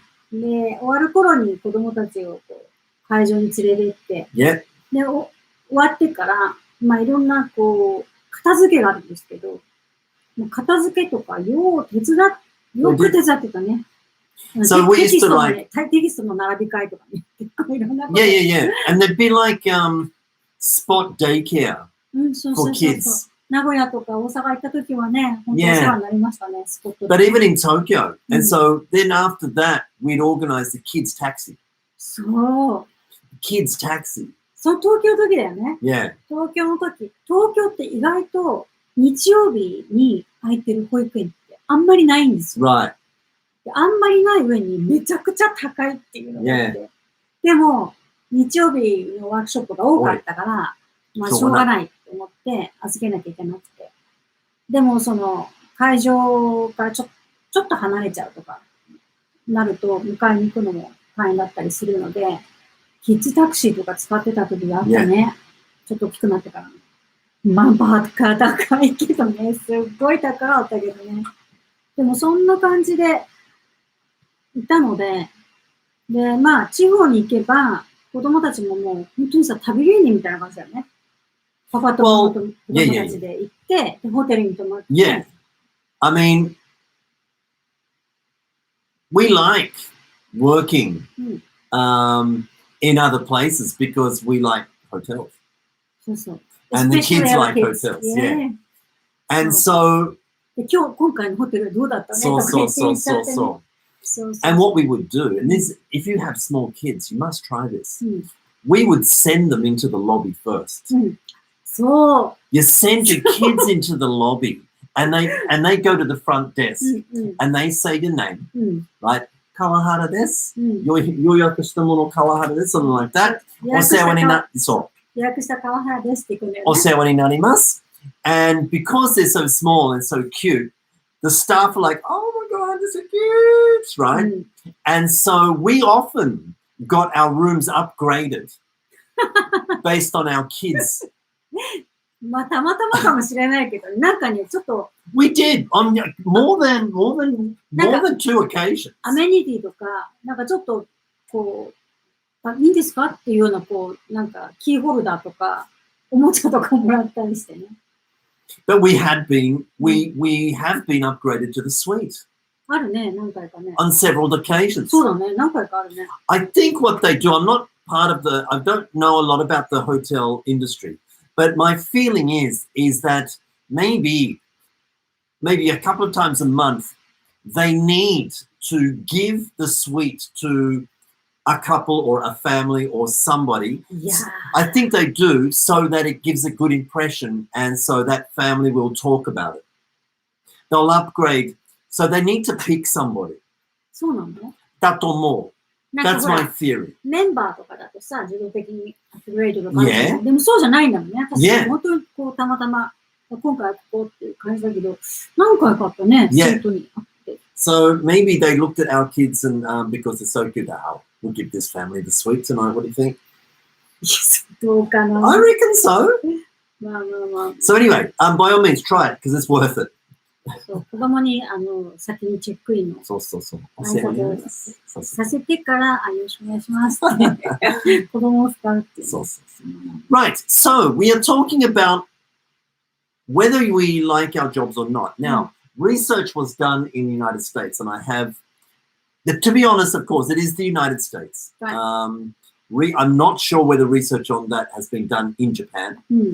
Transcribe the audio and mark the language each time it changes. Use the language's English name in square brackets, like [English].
[Japanese] で、終わる頃に子供たちをこう会場に連れて行って、で、終わってから、まあ、いろんな、こう、片付けがあるんですけど、もう片付けとかよく手伝ってたね。 [English] So we used to like [Japanese] テキストの並び替えとかね。結構いろんなこと。 [English] Yeah. And there'd be like spot daycare for kids. [Japanese] 名古屋とか大阪行った時はね、本当にお世話になりましたね、スポット。 [English] But even in Tokyo. And so then after that, we'd organize the kids' taxi. [Japanese] そう。 [English] Kids' taxi. [Japanese] そう、東京の時だよね。 [English] Yeah. [Japanese] 東京の時。東京って意外と日曜日に空いてる保育園ってあんまりないんですよ。 [English] Right. [Japanese] あんまりない上にめちゃくちゃ高いっていうのがあって。でも、日曜日のワークショップが多かったから、まあしょうがないと思って預けなきゃいけなくて。でもその会場からちょっと離れちゃうとかなると迎えに行くのも大変だったりするので、キッズタクシーとか使ってた時があったね。ちょっと大きくなってから。まあバカ高いけどね、すっごい高かったけどね。でもそんな感じでいたので、で、まあ地方に行けば子供たちももう本当にさ、旅芸人みたいな感じだよね。パパとママと子供たちで行って、でホテルに泊まって。 [English] Yeah. I mean, we like working in other places because we like hotels. [Japanese] そうそう。 [English] And the kids like hotels. Yeah. And so, [Japanese] 今回のホテルどうだったね。 [English] So. And what we would do, and this, if you have small kids, you must try this. We would send them into the lobby first. So you send your kids into the lobby, and they go to the front desk, and they say your name, right? [Japanese] Kawahara desu. 予約したものKawahara desu, [English] something like that. [Japanese] お世話にな予約したKawahara desuって言うんだよね。お世話になります。 [English] And because they're so small and so cute, the staff are like, oh my God, they're so cute, right? And so we often got our rooms upgraded based on our kids. [Japanese] まあ、たまたまかもしれないけど、なんかね、ちょっと。 [English] We did on more than two occasions. [Japanese] アメニティとか、なんかちょっと、こう、いいんですかっていうような、こう、なんか、キーホルダーとか、おもちゃとかもらったりしてね。 [English] But we have been upgraded to the suite. [Japanese] あるね、何回かね。 [English] On several occasions. [Japanese] そうだね、何回かあるね。 [English] I think what they do, I'm not part of I don't know a lot about the hotel industry, but my feeling is that maybe a couple of times a month, they need to give the suite to a couple or a family or somebody. Yeah. I think they do so that it gives a good impression and so that family will talk about it. They'll upgrade. So they need to pick somebody. [Japanese] そうなの？だと思う。 [English] That's my theory. [Japanese] メンバーとかだとさ、自動的にアップグレードとかあるじゃない。でもそうじゃないんだもんね。私、本当にこう、たまたま、今回はここっていう感じだけど、何回かあったね、本当に。 [English] So maybe they looked at our kids and because they're so cute, we'll give this family the suite tonight. What do you think? [Japanese] どうかな。 [English] I reckon so. [Japanese] まあまあまあ。 [English] So anyway, by all means, try it because it's worth it. [Japanese] そう子供に先にチェックインのそう挨拶をさせてからよろしくお願いしますって子供を使うっていう。そう。 [English] Right, so we are talking about whether we like our jobs or not. Now, research was done in the United States, and I have, to be honest, of course, it is the United States. Right. I'm not sure whether research on that has been done in Japan.